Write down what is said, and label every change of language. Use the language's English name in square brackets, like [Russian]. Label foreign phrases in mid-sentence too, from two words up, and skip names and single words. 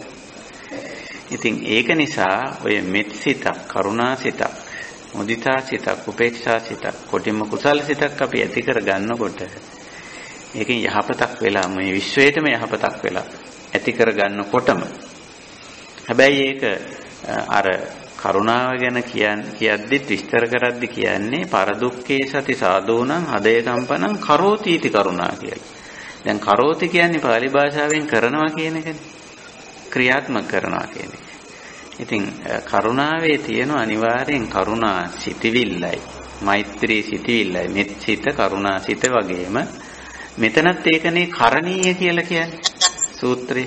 [Sinhala] ඉතින් ඒක නිසා ඔය මෙත් සිතක්, කරුණා සිතක්, මුදිතා සිතක්, උපේක්ෂා සිතක්, කොටින්ම කුසල් සිතක් අපි ඇති කර ගන්නකොට ඒකෙන් යහපතක් වෙලා, මේ විශ්වයටම යහපතක් වෙලා ඇති කර ගන්නකොටම, හැබැයි ඒක අර කරුණාව ගැන කියද්දිත් විස්තර කරද්දි කියන්නේ [Pali] පරදුක්ඛේ සති සාදෝනං හදේ කම්පනං කරෝති इति [Sinhala] කරුණා කියලා. දැන් කරෝති කියන්නේ පාලි භාෂාවෙන් කරනවා කියන එකනේ. ක්‍රියාත්මක කරනවා කියන එක. ඉතින් කරුණාවේ තියෙන අනිවාර්යෙන් කරුණා සිටිවිල්ලයි, මෛත්‍රී සිටිවිල්ලයි, මෙත් සිත, කරුණා සිත වගේම මෙතනත් ඒකනේ කරණීය කියලා කියන්නේ සූත්‍රේ.